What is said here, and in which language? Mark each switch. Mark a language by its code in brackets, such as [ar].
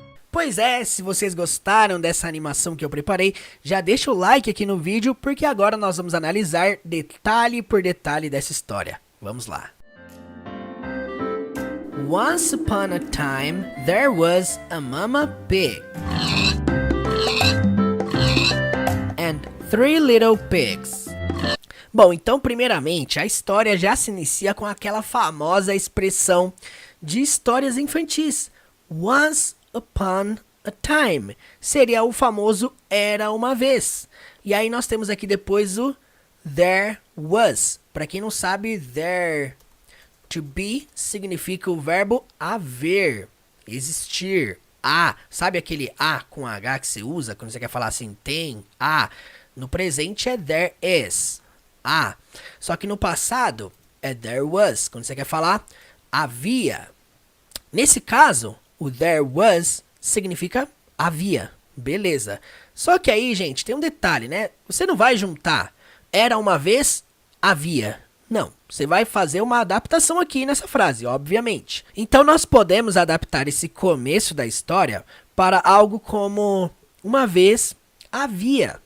[pt] Pois é, se vocês gostaram dessa animação que eu preparei, já deixa o like aqui no vídeo, porque agora nós vamos analisar detalhe por detalhe dessa história. Vamos lá. [en] Once upon a time, there was a mama pig and three little pigs. [pt] Bom, então primeiramente a história já se inicia com aquela famosa expressão de histórias infantis. [en] Once upon a time. [pt] Seria o famoso era uma vez. E aí nós temos aqui depois o there was. Para quem não sabe, there to be significa o verbo haver, existir. Sabe aquele com H que você usa quando você quer falar assim, tem, no presente é there is, só que no passado é there was, quando você quer falar havia. Nesse caso, o there was significa havia, beleza. Só que aí, gente, tem um detalhe, né? Você não vai juntar era uma vez, havia. Não, você vai fazer uma adaptação aqui nessa frase, obviamente. Então nós podemos adaptar esse começo da história para algo como uma vez havia.